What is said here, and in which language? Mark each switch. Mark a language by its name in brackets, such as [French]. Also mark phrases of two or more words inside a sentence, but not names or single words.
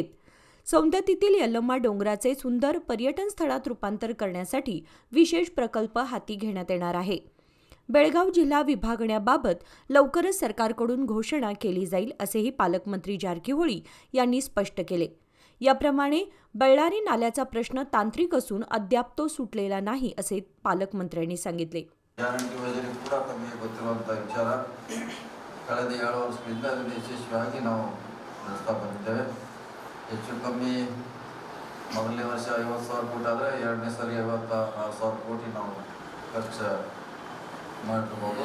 [Marathi] सौंदतीतील यल्लम्मा डोंगराचे सुंदर पर्यटन स्थळात रूपांतर करण्यासाठी विशेष प्रकल्प हाती घेण्यात येणार आहे. बेळगाव जिल्हा विभागण्याबाबत लवकरच सरकारकडून घोषणा केली जाईल, असेही पालकमंत्री जारकिहोळी यांनी स्पष्ट केले. याप्रमाणे बळ्ळारी नाल्याचा प्रश्न तांत्रिक असून अद्याप तो सुटलेला नाही, असे पालकमंत्र्यांनी सांगितले. [Kannada] ಕಳೆದ 7 ವರ್ಷಗಳಿಂದ ಅದನ್ನು ಯಶಸ್ವಿಯಾಗಿ ನಾವು ನಡೆಸ್ತಾ ಬಂದಿದ್ದೇವೆ. ಹೆಚ್ಚು ಕಮ್ಮಿ ಮೊದಲನೇ ವರ್ಷ 50,000 ಕೋಟಿ ಆದರೆ ಎರಡನೇ ಸರಿ 56,000 ಕೋಟಿ ನಾವು ಖರ್ಚು ಮಾಡಿರ್ಬೋದು.